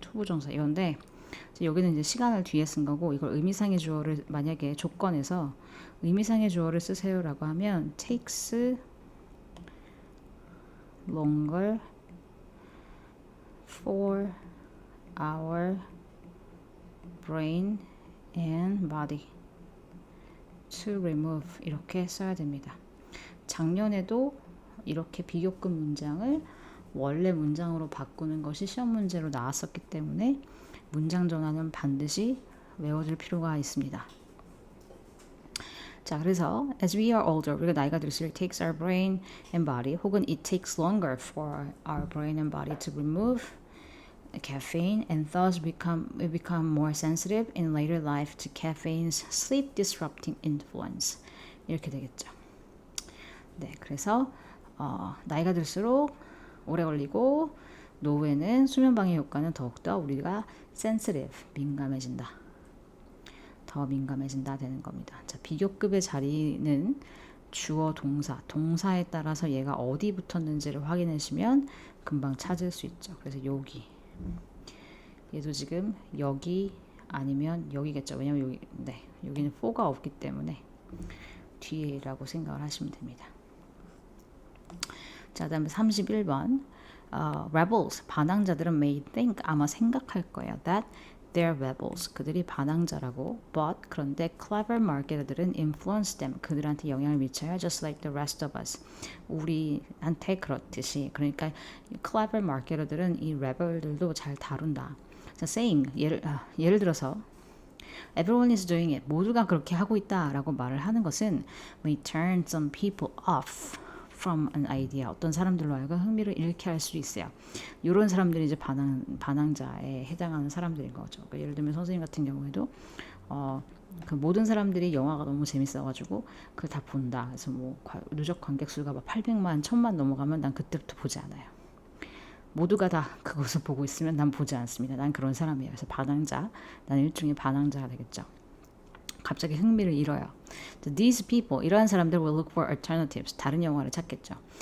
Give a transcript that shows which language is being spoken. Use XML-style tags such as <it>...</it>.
<ko>투부정사 이건데 여기는 이제 시간을 뒤에 쓴 거고 이걸 의미상의 주어를 만약에 조건에서 의미상의 주어를 쓰세요라고 하면</ko> <en>takes longer for our brain and body to remove</en> <ko>이렇게 써야 됩니다. 작년에도 이렇게 비교급 문장을 원래 문장으로 바꾸는 것이 시험 문제로 나왔었기 때문에 문장 전환은 반드시 외워둘 필요가 있습니다.</ko> <en>자, 그래서 as we are older,</en> <ko>우리가 나이가 들수록</ko> <en>it takes our brain and body 혹은 it takes longer for our brain and body to remove caffeine and thus we become more sensitive in later life to caffeine's sleep disrupting influence.</en> <ko>이렇게 되겠죠. 네, 그래서 나이가 들수록 오래 걸리고 노후에는 수면 방해 효과는 더욱더 우리가 sensitive, 민감해진다. 더 민감해진다 되는 겁니다. 자, 비교급의 자리는 주어 동사, 동사에 따라서 얘가 어디 붙었는지를 확인하시면 금방 찾을 수 있죠. 그래서 여기 얘도 지금 여기 아니면 여기겠죠. 왜냐면 여기 여기는 for가 없기 때문에 뒤에라고 생각을 하시면 됩니다. 자, 그다음에 31번 rebels 반항자들은</ko> <en>may think</en> <ko>아마 생각할 거예요</ko> <en>that they're rebels</en> <ko>그들이 반항자라고 but 그런데 clever marketer들은</ko> <en>influence them</en> <ko>그들한테 영향을 미쳐요</ko> <en>just like the rest of us</en> <ko>우리한테 그렇듯이 그러니까 clever marketer들은 이 rebel들도 잘 다룬다.</ko> <en>자, saying</en> <ko>예를 들어서</ko> <en>Everyone is doing it.</en> <ko>모두가 그렇게 하고 있다라고 말을 하는 것은</ko> <en>may turn some people off from an idea.</en> <ko>어떤 사람들로 하여금 흥미를 잃게 할 수 있어요. 이런 사람들이 이제 반항자에 해당하는 사람들인 거죠. 그러니까 예를 들면 선생님 같은 경우에도 그 모든 사람들이 영화가 너무 재밌어가지고 그걸 다 본다. 그래서 뭐 누적 관객 수가 막 800만, 1000만 넘어가면 난 그때부터 보지 않아요. 모두가 다 그것을 보고 있으면 난 보지 않습니다. 난 그런 사람이에요. 그래서 반항자, 난 일종의 반항자가 되겠죠. 갑자기 흥미를 잃어요.</ko> <en>So these people,</en> <ko>이러한 사람들</ko> <en>will look for alternatives,</en> <ko>다른 영화를 찾겠죠.</ko>